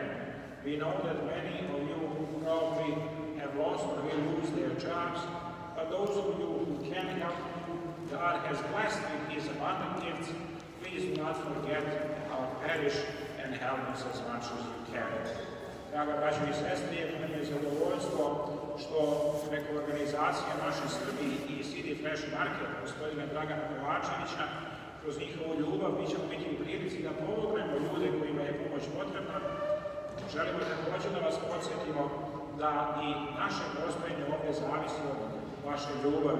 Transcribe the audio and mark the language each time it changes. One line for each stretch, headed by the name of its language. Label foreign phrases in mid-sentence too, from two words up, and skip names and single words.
English: We know that many of you probably have lost or will lose their jobs, but those of you who can help, God has blessed with His abundant gifts. Please do not forget our parish and help us as much as you can.
Serbian: Draga braćo i sestre, nam je zadovoljstvo što preko organizacije Naši Srbi i CD Fresh Market gospodina Dragana Kovačevića, kroz njihovu ljubav mi ćemo biti u prilici da pomognemo ljude kojima je pomoć potrebna. Želimo također da vas podsjetimo da i naše postojanje ovdje zavisi od vaše ljubavi.